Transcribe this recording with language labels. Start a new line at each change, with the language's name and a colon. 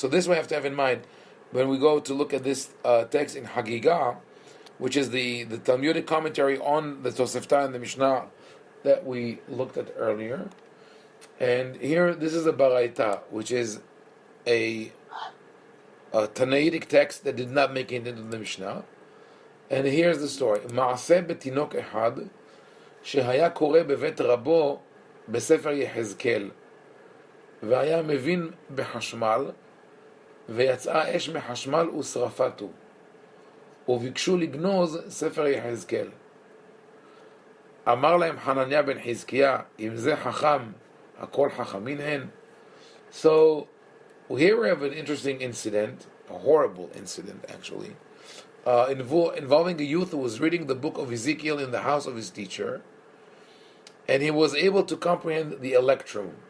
English: So this we have to have in mind when we go to look at this text in Hagigah, which is the Talmudic commentary on the Tosefta and the Mishnah that we looked at earlier. And here, this is a Baraita, which is a Tanaitic text that did not make it into the Mishnah. And here's the story.
Hebrew: Ma'aseh betinok ehad shehaya koreh bevet rabo בספר יחזקאל והיה מבין בחשמל ויצאה אש מחשמל ושרפתו וביקשו לגנוז ספר יחזקאל. אמר להם חנניה בן חזקיה, אם זה חכם, הכל חכמין הן.
English: So here we have an interesting incident, a horrible incident actually, involving a youth who was reading the book of Ezekiel in the house of his teacher, and he was able to comprehend the electrum.